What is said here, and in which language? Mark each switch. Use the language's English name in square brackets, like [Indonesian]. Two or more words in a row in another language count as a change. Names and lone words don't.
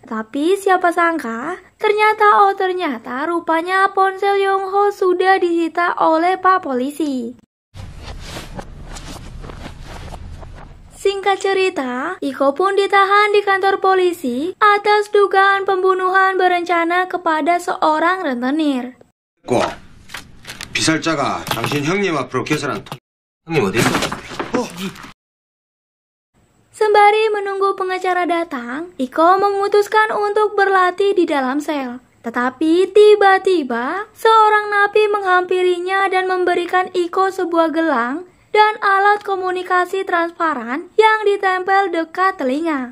[Indonesian] Tapi siapa sangka, ternyata rupanya ponsel Young Ho sudah disita oleh Pak Polisi. Singkat cerita, Iko pun ditahan di kantor polisi atas dugaan pembunuhan berencana kepada seorang rentenir. [Korean] 비살자가 당신 형님 앞으로 계산한 돈. 형님 어디 있어? [Indonesian] Sembari menunggu pengacara datang, Iko memutuskan untuk berlatih di dalam sel. Tetapi tiba-tiba, seorang napi menghampirinya dan memberikan Iko sebuah gelang dan alat komunikasi transparan yang ditempel dekat telinga.